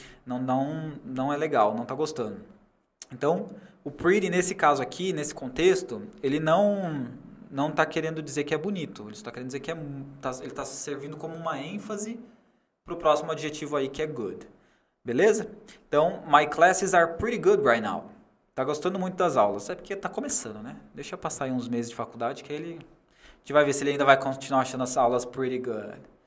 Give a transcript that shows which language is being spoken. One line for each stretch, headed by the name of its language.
Portuguese: Não é legal, não está gostando. Então, o pretty, nesse caso aqui, nesse contexto, ele não está querendo dizer que é bonito. Ele está querendo dizer que ele está servindo como uma ênfase para o próximo adjetivo aí, que é good. Beleza?
English: Então, my classes are pretty good right now.
Portuguese: Tá gostando muito das aulas. É porque tá começando, né? Deixa eu passar aí uns meses de faculdade que a gente vai ver se ele ainda vai continuar achando as aulas pretty good.